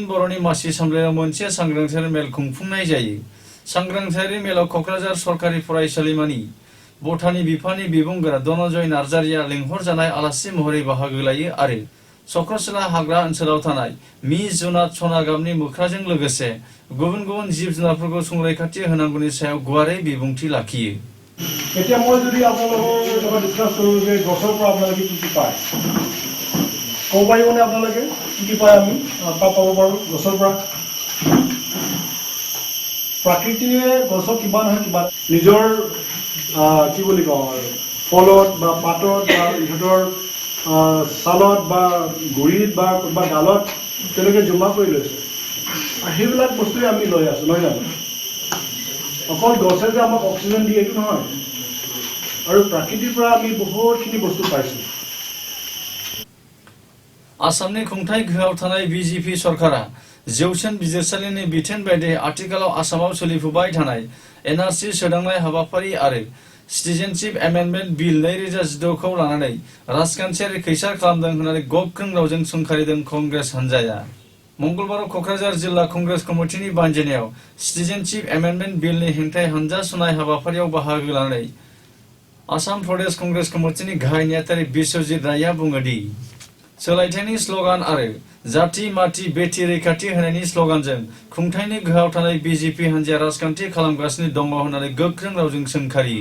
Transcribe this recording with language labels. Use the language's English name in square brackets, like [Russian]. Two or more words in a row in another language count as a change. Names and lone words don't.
[Bodo] बर'नि मासि सामलायनायाव मोनसे सांग्रांथियारि मेल खुंफुंनाय जायो सांग्रांथियारि मेलाव कक्राझार सरकारि फरायसालिमानि बटानि बिफाननि बिबुंगोरा धनजय नार्जारिया लिंहरजानाय आलासि महरै बाहागो लायो आरो चक्रशिला हाग्रा ओनसोलाव थानाय मि जुनाद सनागाबनि मोख्राजों लोगोसे गुबुन गुबुन जिब जुनारफोरखौ संरैखाथि होनांगौनि सायाव गुवारै बिबुंथि लाखियो [Assamese] এতিয়া মই যদি আপোনালোকৰ লগত ডিসকাস কৰোঁ যে গছৰ পৰা আপোনালোকে কি পায় ক'ব পাৰিবনে আপোনালোকে কি পায় আমি পাব পাৰোঁ গছৰ পৰা প্ৰকৃতিয়ে গছক কিবা নহয় কিবা নিজৰ কি বুলি কওঁ ফলত বা পাতত বা ইহঁতৰ ছালত বা গুৰিত বা কোনোবা ডালত তেওঁলোকে জমা কৰি লৈছে আৰু সেইবিলাক বস্তুৱে আমি লৈ আছোঁ নহয় জানো অকল গছে যে আমাক অক্সিজেন দিয়ে এইটো নহয় আৰু প্ৰকৃতিৰ পৰা আমি বহুতখিনি বস্তু পাইছোঁ [Bodo] आसामनि खुंथाय गोहोआव थानाय BJP सरकारा जौसिन बिजिरसालिनि बिथोन बायदियै आथिखालाव आसामाव सोलिफुबाय थानाय NRC सोदांनाय हाबाफारि आरो सिटिजेनशिप एमेन्डमेन्ट बिल 2016 खौ लानानै राजखान्थियारि खैसार खालामदों होननानै गोख्रों रावजों सोंखारिदों कंग्रेस हानजाया मंगलबाराव कक्राझार जिल्ला कंग्रेस कमिटिनि बानजायनायाव सिटिजेनशिप एमेन्डमेन्ट बिलनि हेंथायै हानजा सुनाय हाबाफारियाव बाहागो लानानै आसाम प्रदेश कंग्रेस कमिटिनि गाहाय नेहाथारि बिश्वजित रायआ बुङो दि सोलायथायनि स्लोगान आरो जाति माति बेटि रैखाथि होनायनि स्लोगानजों खुंथायनि गोहोआव थानाय BJP हानजाया राजखान्थि खालामगासिनो दङ होननानै गोख्रों रावजों सोंखारियो